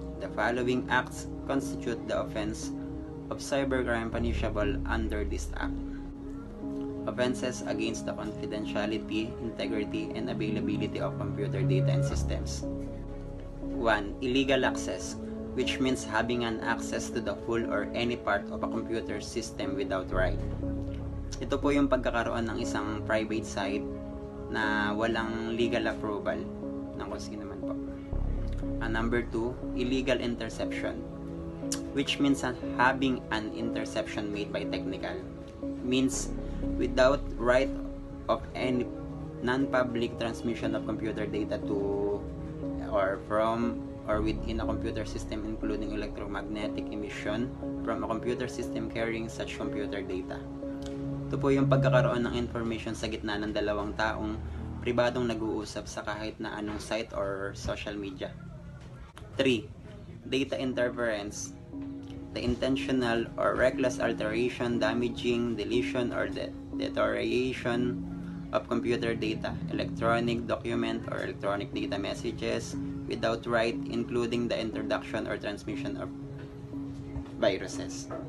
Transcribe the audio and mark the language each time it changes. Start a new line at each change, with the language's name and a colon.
English: The following acts constitute the offense of cybercrime punishable under this act. Offenses against the confidentiality, integrity, and availability of computer data and systems. 1. Illegal access, which means having an access to the full or any part of a computer system without right.
Filipino: Ito po yung pagkakaroon ng isang private site na walang legal approval ng kung sino man po.
English: Number 2, illegal interception, which means having an interception made by technical means without right of any non-public transmission of computer data to or from or within a computer system, including electromagnetic emission from a computer system carrying such computer data.
Filipino: Ito po yung pagkakaroon ng information sa gitna ng dalawang taong pribadong nag-uusap sa kahit na anong site
English: or social media. 3. Data interference. The intentional or reckless alteration, damaging, deletion, or deterioration of computer data, electronic document, or electronic data messages without right, including the introduction or transmission of viruses.